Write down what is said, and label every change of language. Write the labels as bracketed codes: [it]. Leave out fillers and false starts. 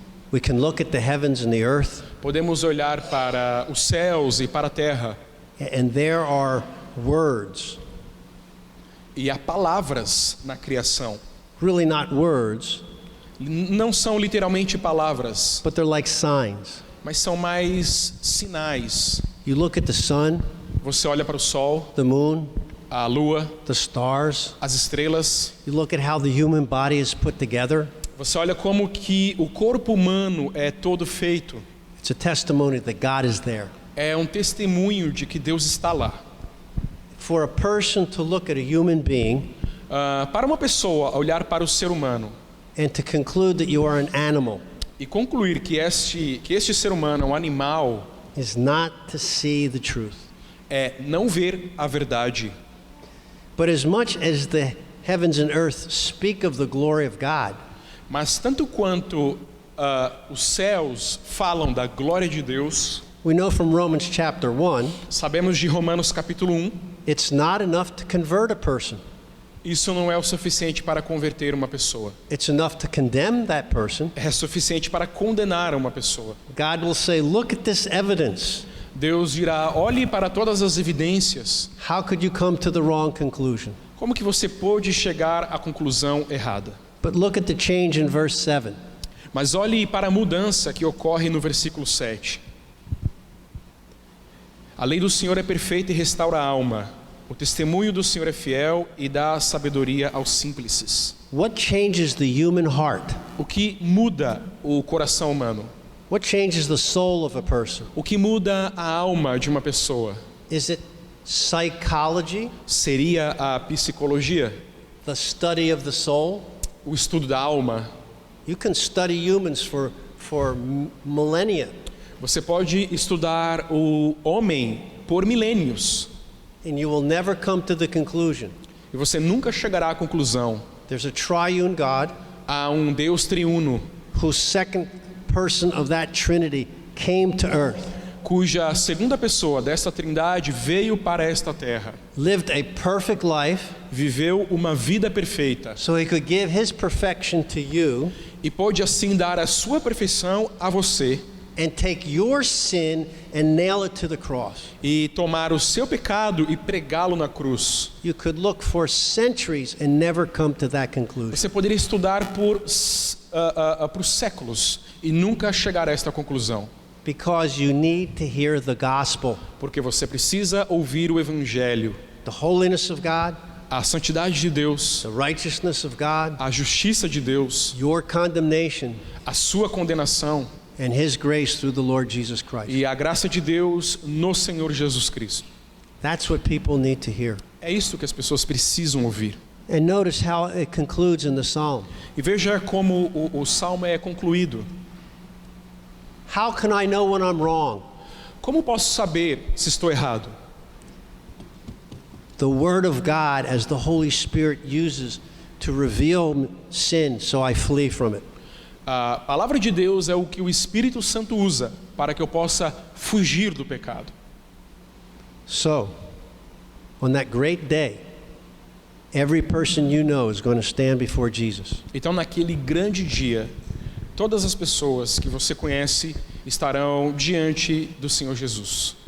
[en] We can look at the heavens and the earth, [pt] Podemos olhar para os céus e para a terra, [en] and there are words, [pt] e há palavras na criação. [en] really not words, [pt] Não são literalmente palavras, [en] but they're like signs. [pt] mas são mais sinais. [en] You look at the sun, [pt] Você olha para o sol, [en] the moon, [pt] a lua, [en] the stars. [pt] as estrelas. [en] You look at how the human body is put together. [pt] Você olha como que o corpo humano é todo feito. [en] It's a testimony that God is there. [pt] É um testemunho de que Deus está lá. [en] For a person to look at a human being [pt] Para uma pessoa olhar para o ser humano [en] and to conclude that you are an animal [pt] e concluir que este ser humano é um animal, [en] is not to see the truth. [pt] é não ver a verdade. [en] But as much as the heavens and earth speak of the glory of God, [pt] Mas tanto quanto os céus falam da glória de Deus, [en] we know from Romans chapter 1, [pt] sabemos de Romanos capítulo 1, [en] it's not enough to convert a person. [pt] isso não é o suficiente para converter uma pessoa. [en] It's enough to condemn that person. [pt] É suficiente para condenar uma pessoa. [en] God will say, look at this evidence. [pt] Deus dirá, olhe para todas as evidências. [en] How could you come to the wrong conclusion? [pt] Como que você pôde chegar à conclusão errada? [en] But look at the change in verse 7. [pt] Mas olhe para a mudança que ocorre no versículo 7. A lei do Senhor é perfeita e restaura a alma. O testemunho do Senhor é fiel e dá sabedoria aos simples. [en] What changes the human heart? [pt] O que muda o coração humano? [en] What changes the soul of a person? [pt] O que muda a alma de uma pessoa? [en] Is it psychology, [pt] Seria a psicologia? [en] the study of the soul? [pt] O estudo da alma? [en] You can study humans for millennia, [pt] Você pode estudar o homem por milênios [en] and you will never come to the conclusion. [pt] e você nunca chegará à conclusão. [en] There's a triune God [pt] Há um Deus triuno, [en] whose second person of that Trinity came to earth, [pt] cuja segunda pessoa desta trindade veio para esta terra, [en] lived a perfect life [pt] viveu uma vida perfeita [en] so he could give his perfection to you [pt] e pôde assim dar a sua perfeição a você [en] and take your sin and nail it to the cross. [pt] e tomar o seu pecado e pregá-lo na cruz. [en] You could look for centuries and never come to that conclusion. [pt] Você poderia estudar por séculos e nunca chegar a esta conclusão, [en] Because you need to hear the gospel, [pt] porque você precisa ouvir o evangelho, [en] the holiness of God, [pt] a santidade de Deus, [en] the righteousness of God, [pt] a justiça de Deus, [en] your condemnation, [pt] a sua condenação [en] and his grace through the Lord Jesus Christ. [pt] e a graça de Deus no Senhor Jesus Cristo. [en] That's what people need to hear. [pt] É isso que as pessoas precisam ouvir. [en] And notice how it concludes in the psalm. [pt] E veja como o salmo é concluído. [en] How can I know when I'm wrong? [pt] Como posso saber se estou errado? [en] The Word of God, as the Holy Spirit uses to reveal sin, so I flee from it. [pt] A palavra de Deus é o que o Espírito Santo usa para que eu possa fugir do pecado. [en] So, on that great day, every person you know is going to stand before Jesus. [pt] Então, naquele grande dia, todas as pessoas que você conhece estarão diante do Senhor Jesus.